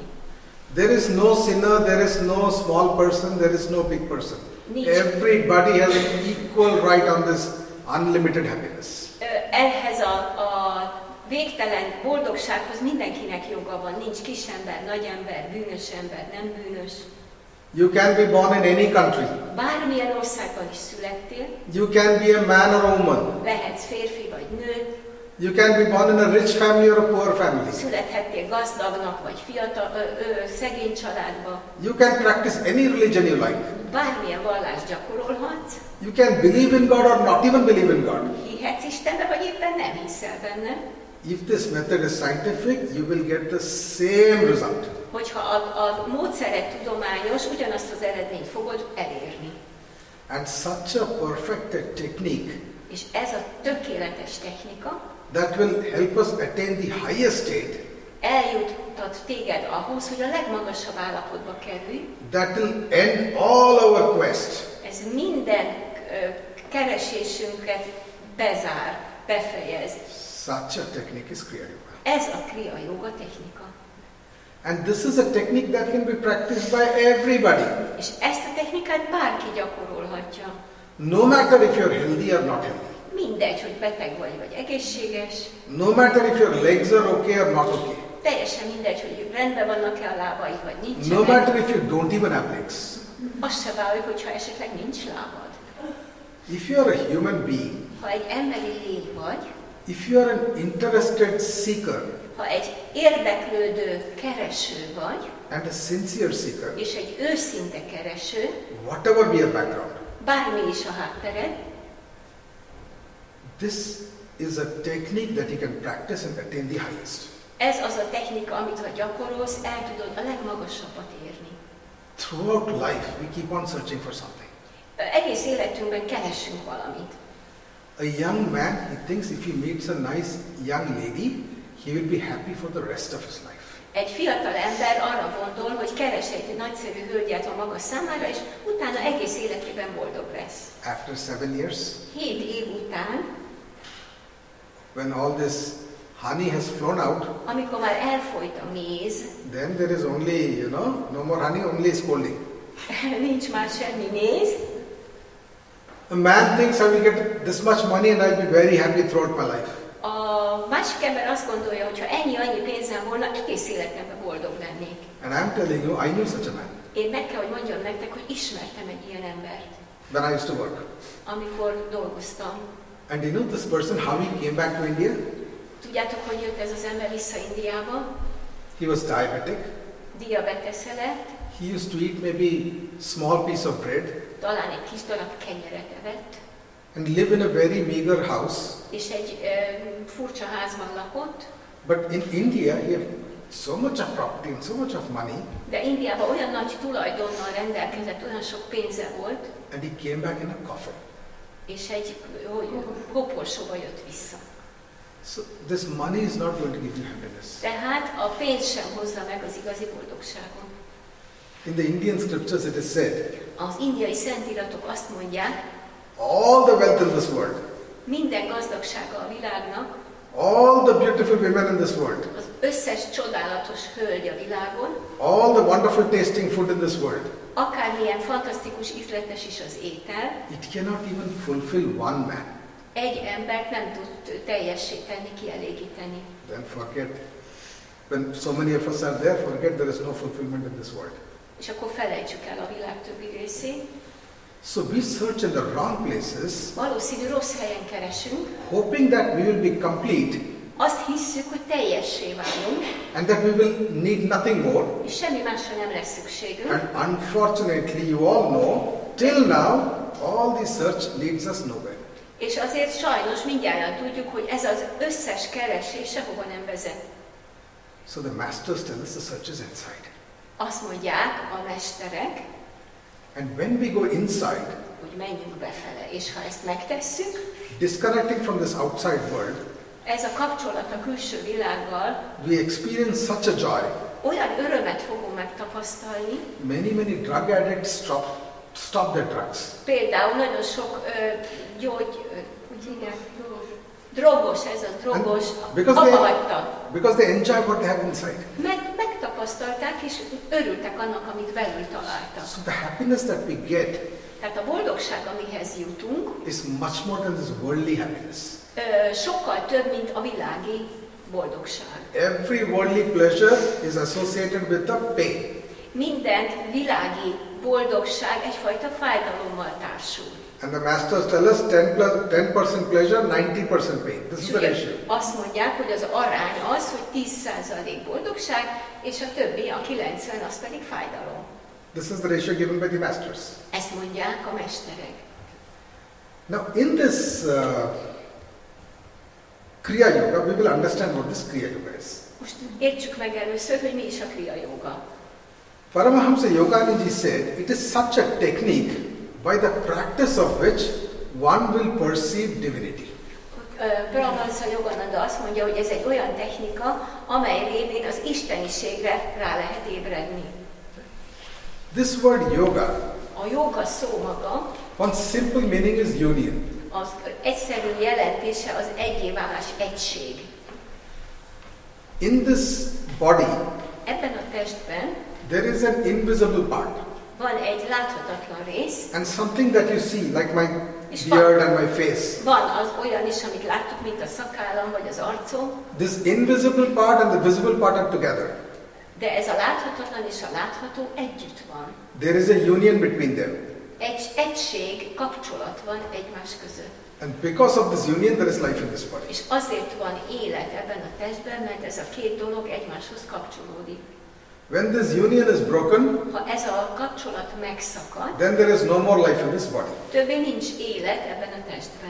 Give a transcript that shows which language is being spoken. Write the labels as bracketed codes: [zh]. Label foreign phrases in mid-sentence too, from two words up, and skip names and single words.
[en] There is no sinner, there is no small person, there is no big person. Everybody has an equal right on this unlimited happiness. [hu] Ehhez a végtelen boldogsághoz mindenkinek joga van, nincs kisember, nagyember, bűnös ember, nem bűnös. [en] You can be born in any country. [hu] Bármilyen országban is születtél, [en] You can be a man or a woman. [hu] lehetsz férfi vagy nő, [en] You can be born in a rich family or a poor family. [hu] születhettél gazdagnak vagy fiatal, szegény családba. [en] You can practice any religion you like. [hu] Bármilyen vallást gyakorolhatsz, [en] You can believe in God or not even believe in God. [hu] hihetsz Istenbe, vagy éppen nem hiszel benne. [en] If this method is scientific, you will get the same result. [hu] Hogyha a módszere tudományos, ugyanazt az eredményt fogod elérni. [en] And such a perfected technique [hu] És ez a tökéletes technika [en] that will help us attain the highest state, [hu] eljuttat téged ahhoz, hogy a legmagasabb állapotba kerülj. [en] that will end all our quest. [hu] Ez minden keresésünket bezár, befejez. [en] Such a technique is Kriya Yoga. [hu] Ez a kriya yoga technika. [en] And this is a technique that can be practiced by everybody. [hu] És ezt a technikát bárki gyakorolhatja. [en] No matter if you're healthy or not healthy. [hu] Mindegy, hogy beteg vagy egészséges. [en] No matter if your legs are okay or not okay. [hu] Teljesen mindegy, hogy rendben vannak-e a lábaid, vagy nincsenek. [en] No matter if you don't even have legs. [hu] Az se baj, hogyha esetleg nincs lábad. [en] If you are a human being, [hu] Ha egy emberi lény vagy, [en] if you are an interested seeker [hu] ha egy érdeklődő kereső vagy, [en] and a sincere seeker, [hu] és egy őszinte kereső, [en] whatever be your background, [hu] bármi is a háttered, [en] this is a technique that you can practice and attain the highest. [hu] ez az a technika, amit ha gyakorolsz, el tudod a legmagasabbat érni. [en] Throughout life, we keep on searching for something. [hu] Egész életünkben keresünk valamit. [en] A young man, he thinks if he meets a nice young lady, he will be happy for the rest of his life. [hu] Egy fiatal ember arra gondol, hogy keres egy nagyszerű hölgyet a maga számára, és utána egész életében boldog lesz. [en] After 7 years, [hu] 7 év után, [en] when all this honey has flown out, [hu] amikor már elfolyt a méz, [en] then there is only, no more honey, only scolding. [hu] nincs már semmi méz, [en] A man thinks I will get this much money and I'll be very happy throughout my life. [hu] a másik ember azt gondolja, hogy ha annyi pénzem volna, egész életemben boldog lennék. [en] And I'm telling you, I knew such a man [hu] Én meg kell, hogy mondjam nektek, hogy ismertem egy ilyen embert, [en] when I used to work. [hu] amikor dolgoztam. [en] And you know this person, how he came back to India? [hu] Tudjátok, hogy jött ez az ember vissza Indiába? [en] He was diabetic. [hu] Diabetesze lett, [en] He used to eat maybe small piece of bread [hu] talán egy kis darab kenyeret evett, [en] and live in a very meager house. [hu] és egy furcsa házban lakott, [en] But in India, he had so much of property and so much of money, [hu] de Indiában olyan nagy tulajdonnal rendelkezett, olyan sok pénze volt, [en] and he came back in a coffin. [hu] és egy koporsóba jött vissza. [en] So this money is not going to give you happiness. [hu] Tehát a pénz sem hozza meg az igazi boldogságot. [en] In the Indian scriptures it is said, [hu] Az indiai szentiratok azt mondják, [en] all the wealth in this world, [hu] minden gazdagsága a világnak, [en] all the beautiful women in this world, [hu] az összes csodálatos hölgy a világon, [en] all the wonderful tasting food in this world, [hu] akármilyen fantasztikus ízletes is az étel, [en] it cannot even fulfill one man. [hu] egy embert nem tud teljessé tenni, kielégíteni. [en] Then forget, when so many of us are there, forget there is no fulfillment in this world. [hu] És akkor felejtsük el a világ többi részét. [en] So we search in the wrong places, [hu] Valószínű rossz helyen keresünk, [en] hoping that we will be complete [hu] azt hisszük, hogy teljessé válunk, [en] and that we will need nothing more. [hu] és semmi másra nem lesz szükségünk. [en] And unfortunately, you all know, till now, all this search leads us nowhere. [hu] És azért sajnos mindjárt tudjuk, hogy ez az összes keresés sehova nem vezet. [en] So the masters tell us the search is inside. [hu] Azt mondják a mesterek, [en] And when we go inside, [hu] hogy menjünk befele, és ha ezt megtesszük, [en] disconnecting from this outside world, [hu] ez a kapcsolat a külső világgal, [en] we experience such a joy. [hu] olyan örömet fogunk megtapasztalni, [en] Many drug addicts stop their drugs. [hu] például nagyon sok drogos, ez a drogos, abbahagyta. [en] Because they enjoy what they have inside. [hu] Megtapasztalták, és örültek annak, amit belül találtak. [en] So the happiness that we get [hu] Tehát a boldogság, amihez jutunk, [en] is much more than this worldly happiness. [hu] sokkal több, mint a világi boldogság. [en] Every worldly pleasure is associated with the pain. [hu] Minden világi boldogság egyfajta fájdalommal társul. [en] And the masters tell us 10% pleasure, 90% pain. This is the ratio. [hu] Azt mondják, hogy az arány az, hogy 10% boldogság, és a többi, a 90, az pedig fájdalom. [en] This is the ratio given by the masters. [hu] Ezt mondják a mesterek. [en] Now, in this kriya yoga, we will understand what this kriya yoga is. [hu] Most értsük meg először, hogy mi is a kriya yoga. [en] Paramahamsa Yogananda said, it is such a technique by the practice of which one will perceive divinity. [hu] Paramahamsa Yogananda azt mondja, hogy ez egy olyan technika, amely révén az isteniségre rá lehet ébredni. [en] This word yoga, [hu] A joga szó maga, [en] one simple meaning is union. [hu] az egyszerű jelentése az egyéválás, egység. [en] In this body, [hu] Ebben a testben [en] there is an invisible part. [hu] van egy láthatatlan rész, [en] And something that you see, like my [hu] És [en] beard and my face. [hu] van az olyan is, amit láttuk, mint a szakállam vagy az arcom, [en] This invisible part and the visible part are together. [hu] de ez a láthatatlan és a látható együtt van. [en] There is a union between them. [hu] Egység, kapcsolat van egymás között. [en] And because of this union, there is life in this body. [hu] És azért van élet ebben a testben, mert ez a két dolog egymáshoz kapcsolódik. [en] When this union is broken, [hu] Ha ez a kapcsolat megszakad, [en] then there is no more life in this body. [hu] többé nincs élet ebben a testben.